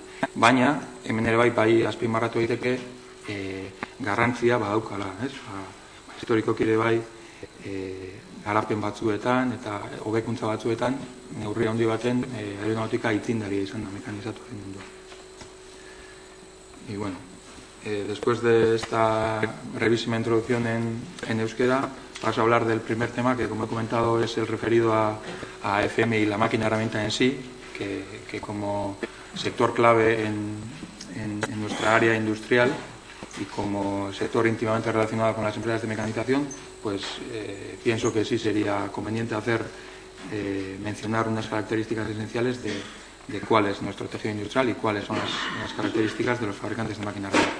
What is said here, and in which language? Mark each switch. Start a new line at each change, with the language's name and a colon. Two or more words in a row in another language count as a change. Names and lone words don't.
Basque: Baina, hemen ere bai azpimarratu daiteke garrantzia badaukala, ez? Historikoki ere bai garapen batzuetan eta hobekuntza batzuetan neurri handi baten aeronautika aitzindaria izan da mekanizatuaren mundua.
Spanish: Y bueno, después de esta brevísima introducción en euskera, paso a hablar del primer tema, que como he comentado es el referido a AFM y la máquina herramienta en sí, que como sector clave en nuestra área industrial y como sector íntimamente relacionado con las empresas de mecanización, pues pienso que sí sería conveniente mencionar unas características esenciales de cuál es nuestro tejido industrial y cuáles son las características de los fabricantes de máquina herramienta.